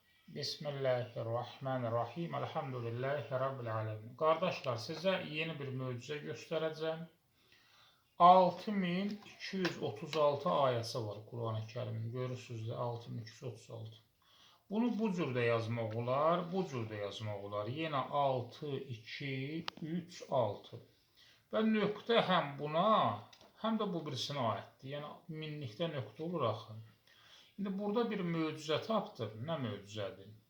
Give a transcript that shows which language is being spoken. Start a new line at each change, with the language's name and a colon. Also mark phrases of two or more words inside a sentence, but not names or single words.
Arabic: بسم الله الرحمن الرحيم. الحمد لله رب العالمين.
Turkish: Kardeşler, size yeni bir möcüze göstereceğim. 6236 ayəsi var Kur'an-ı Kerim'in.
Azerbaijani: Görürsünüz de 6236. Bunu bu cürdə yazmaq olar, bu cürdə yazmaq olar.
Turkish: Yine 6, 2, 3, 6.
Azerbaijani: Və nöqtə həm buna, həm də bu birisinə aiddir. Yəni minlikdə nöqtə olur axı.
Turkish: Şimdi burada
Azerbaijani: bir möcüzə tapdım. Nə möcüzədir?